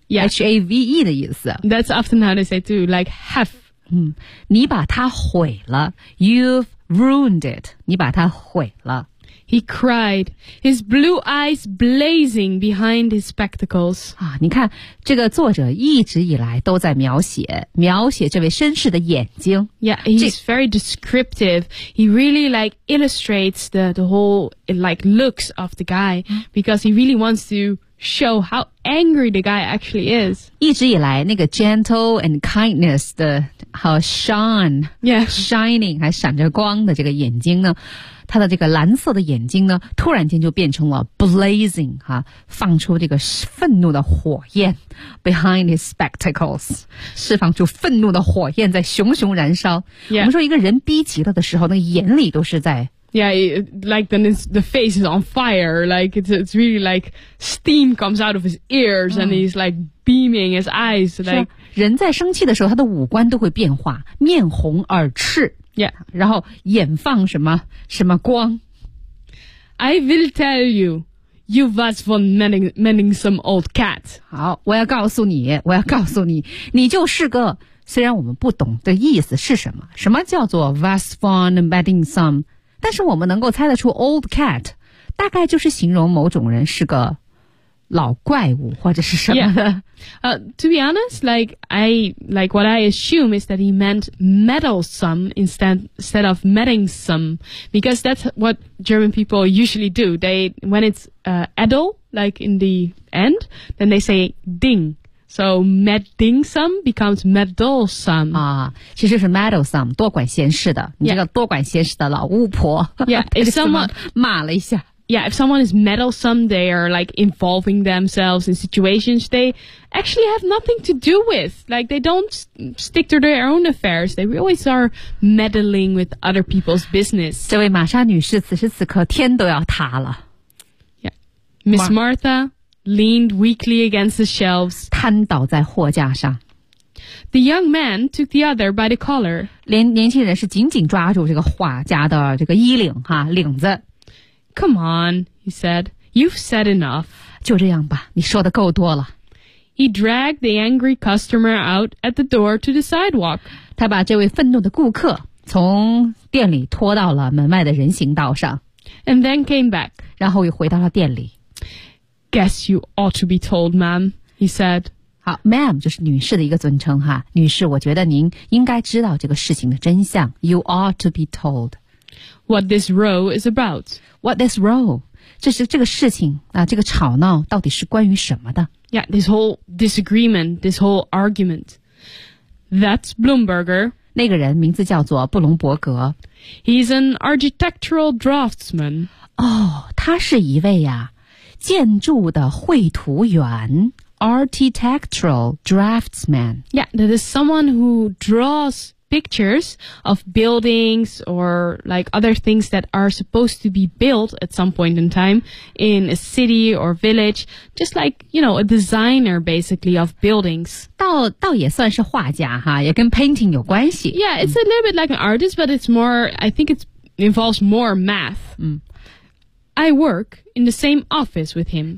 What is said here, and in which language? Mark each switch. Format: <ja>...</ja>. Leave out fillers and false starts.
<en>yeah.</en> <zh>H-A-V-E 的意思。</zh> <en>That's often how they say too, like have.、</en> <zh>你把它毁了。</zh> <en>You've ruined it.</en> <zh>你把它毁了。</zh> <en>He cried, his blue eyes blazing behind his spectacles.、</en> <zh>啊、你看这个作者一直以来都在描写这位绅士的眼睛。</zh> <en>Yeah, he's very descriptive. He really like illustrates the whole like looks of the guy because he really wants toshow how angry the guy actually is.</en> <zh>一直以来那个</zh> <en>gentle and kindness</en> <zh>的好</zh> <en>shine、 yeah.</en> <zh>shining 还闪着光的这个眼睛呢，他的这个蓝色的眼睛呢突然间就变成了 blazing、啊、放出这个愤怒的火焰</zh> <en>behind his spectacles</en> <zh>释放出愤怒的火焰在熊熊燃烧、</zh> <en>yeah.</en> <zh>我们说一个人逼急了的时候那个眼里都是在</zh> <en>Yeah, like then the face is on fire, like it's really like steam comes out of his ears、and he's like beaming his eyes. Like,</en> <zh>人在生气的时候他的五官都会变化面红耳赤</zh> <en>Yeah.</en> <zh>然后眼放什么什么光</zh> <en>I will tell you, you was for mending some old cat.</en> <zh>好我要告诉你我要告诉你你就是个虽然我们不懂的意思是什么什么叫做</zh> <en>was for mending some,</en> <zh>但是我们能够猜得出</zh> <en>old cat</en> <zh>大概就是形容某种人是个老怪物或者是什么的、</zh> <en>yeah. To be honest, like what I assume is that he meant meddlesome instead of meddlesome because that's what German people usually do. They, when it's edel, like in the end, then they say ding. So meddlesome becomes meddlesome. 啊，其实是 meddlesome, 多管闲事的。你这个多管闲事的老巫婆。 Yeah, if someone, 骂了一下。 Yeah, if someone is meddlesome, they are like involving themselves in situations they actually have nothing to do with. Like they don't stick to their own affairs. They always are meddling with other people's business.</en> <zh>这位玛莎女士此时此刻天都要塌了。</zh> <en>Yeah. Miss Martha. Leaned weakly against the shelves.</en> <zh>瘫倒在货架上。</zh> <en>The young man took the other by the collar.</en> <zh>年轻人是紧紧抓住这个画家的这个衣领哈领子。</zh> <en>Come on, he said. You've said enough.</en> <zh>就这样吧，你说的够多了。</zh> <en>He dragged the angry customer out at the door to the sidewalk.</en> <zh>他把这位愤怒的顾客从店里拖到了门外的人行道上。</zh> <en>And then came back.</en> <zh>然后又回到了店里。</zh> <en>Guess you ought to be told, ma'am, he said.</en> <zh>好 ,ma'am, 就是女士的一个尊称哈。女士我觉得您应该知道这个事情的真相。</zh> <en>You ought to be told. What this row is about. What this row?</en> <zh>这是这个事情啊这个吵闹到底是关于什么的</zh> <en>Yeah, this whole disagreement, this whole argument. That's Blumberger.</en> <zh>那个人名字叫做布隆伯格。</zh> <en>He's an architectural draftsman.</en> <zh>哦他是一位呀。建筑的绘图员</zh> <en>architectural draftsman Yeah, that is someone who draws pictures of buildings or like other things that are supposed to be built at some point in time in a city or village, just like, you know, a designer basically of buildings.</en> <zh>倒也算是画家哈，也跟 painting 有关系。</zh> <en>Yeah, it's a little bit like an artist, but it's more, I think it involves more math. I work in the same office with him.</en>